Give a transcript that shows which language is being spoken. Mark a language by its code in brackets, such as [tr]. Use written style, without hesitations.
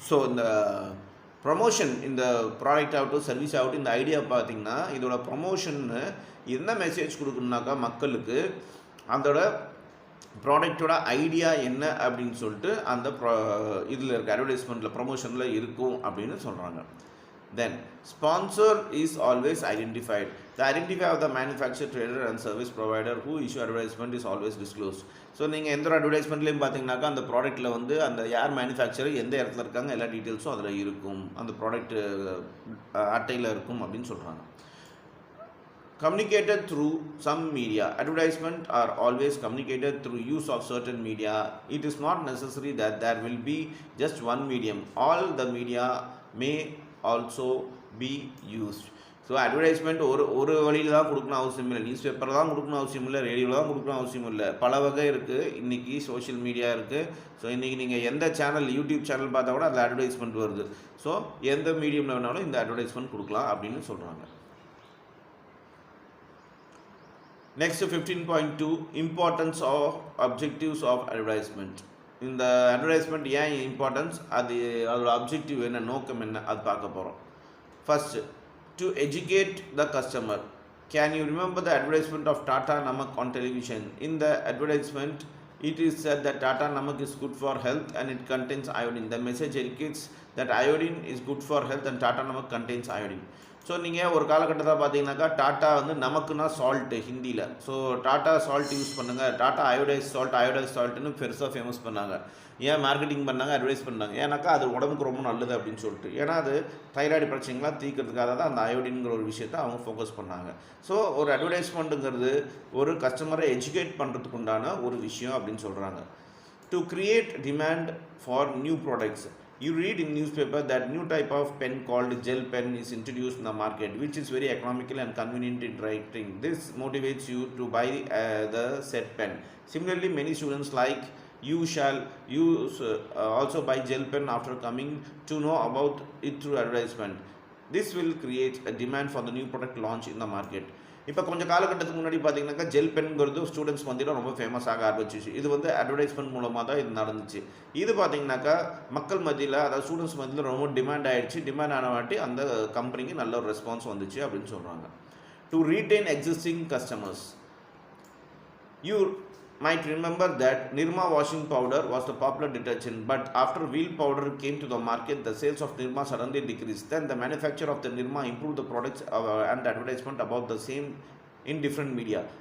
[ta] So இந்த promotion இந்த product ஆகட்டும் சர்வீஸ் ஆகட்டும் இந்த ஐடியா பார்த்திங்கன்னா இதோட ப்ரொமோஷன்னு என்ன மெசேஜ் கொடுக்கணுனாக்கா மக்களுக்கு அதோட ப்ராடக்டோட ஐடியா என்ன அப்படின்னு சொல்லிட்டு அந்த இதில் இருக்க அட்வர்டைஸ்மெண்ட்டில் ப்ரொமோஷனில் இருக்கும் அப்படின்னு சொல்கிறாங்க. [en] Then sponsor is always identified. The identity of the manufacturer, trader and service provider who issue advertisement is always disclosed. [ta] So நீங்கள் எந்த ஒரு அட்வர்டைஸ்மெண்ட்லேயும் பார்த்தீங்கன்னாக்கா அந்த ப்ராடக்ட்டில் வந்து அந்த யார் மேனுஃபேக்சரர் எந்த இடத்துல இருக்காங்க எல்லா டீட்டெயில்ஸும் அதில் இருக்கும், அந்த ப்ராடக்ட் அட்டையில் இருக்கும் அப்படின்னு சொல்கிறாங்க. [en] Communicated through some media. Advertisement are always communicated through use of certain media. It is not necessary that there will be just one medium. All the media may also be used. [ta] So advertisement ஒரு வழியில் தான் கொடுக்கணும் அவசியம் இல்லை, news பேப்பரில் தான் கொடுக்கணும் அவசியம் இல்லை, ரேடியோவில் தான் கொடுக்கணும் அவசியம் இல்லை, பல வகை இருக்குது. இன்றைக்கி சோஷியல் மீடியா இருக்குது. ஸோ இன்றைக்கி நீங்கள் எந்த சேனல் யூடியூப் சேனல் பார்த்தா கூட அதில் அட்வர்டைஸ்மெண்ட் வருது. ஸோ எந்த மீடியமில் வேணாலும் இந்த அட்வர்டைஸ்மெண்ட் கொடுக்கலாம் அப்படின்னு சொல்கிறாங்க. [en] Next 15.2 importance of objectives of advertisement. [ta] இந்த அட்வர்டைஸ்மெண்ட் ஏன் இம்பார்ட்டன்ஸ், அதோட அப்ஜெக்டிவ் என்ன, நோக்கம் என்ன, அது பார்க்க போகிறோம். [en] First, to educate the customer. Can you remember the advertisement of Tata Namak on television? In the advertisement it is said that Tata Namak is good for health and it contains iodine. The message educates that iodine is good for health and Tata Namak contains iodine. [ta] So நீங்கள் ஒரு காலகட்டத்தில் பார்த்தீங்கன்னாக்கா tata வந்து நமக்குன்னா salt ஹிந்தியில், so tata salt use பண்ணுங்கள், tata iodise சால்ட்டுன்னு பெருசாக famous பண்ணாங்க. ஏன் மார்க்கெட்டிங் பண்ணாங்க, அட்வைஸ் பண்ணாங்க, ஏன்னாக்கா அது உடம்புக்கு ரொம்ப நல்லது அப்படின்னு சொல்லிட்டு. ஏன்னா அது தைராய்டு பிரச்சனைகளாக தீர்க்கிறதுக்காக தான் அந்த அயோடின்ங்கிற ஒரு விஷயத்தை அவங்க ஃபோக்கஸ் பண்ணாங்க. ஸோ ஒரு அட்வர்டைஸ்மெண்ட்டுங்கிறது ஒரு கஸ்டமரை எஜுகேட் பண்ணுறதுக்கு உண்டான ஒரு விஷயம் அப்படின்னு சொல்கிறாங்க. [en] To create demand for new products. You read in newspaper that new type of pen called gel pen is introduced in the market, which is very economical and convenient in writing. This motivates you to buy the said pen. Similarly, many students like you shall use also buy gel pen after coming to know about it through advertisement. This will create a demand for the new product launch in the market. [ta] இப்போ கொஞ்சம் காலகட்டத்துக்கு முன்னாடி பார்த்தீங்கன்னாக்கா gel பென்ங்கிறது students மத்தியில் ரொம்ப famous ஆக ஆரம்பிச்சிச்சு. இது வந்து அட்வர்டைஸ்மெண்ட் மூலமாக தான் இது நடந்துச்சு. இது பார்த்தீங்கன்னாக்கா மக்கள் மத்தியில், அதாவது ஸ்டூடெண்ட்ஸ் மத்தியில் ரொம்ப டிமாண்ட் ஆகிடுச்சு. டிமாண்ட் ஆன வாட்டி அந்த கம்பெனிக்கு நல்ல ஒரு ரெஸ்பான்ஸ் வந்துச்சு அப்படின்னு சொல்கிறாங்க. [en] To retain existing customers. You might remember that Nirma washing powder was the popular detergent, but after wheel powder came to the market, the sales of Nirma suddenly decreased. Then the manufacturer of the Nirma improved the products and advertisement about the same in different media.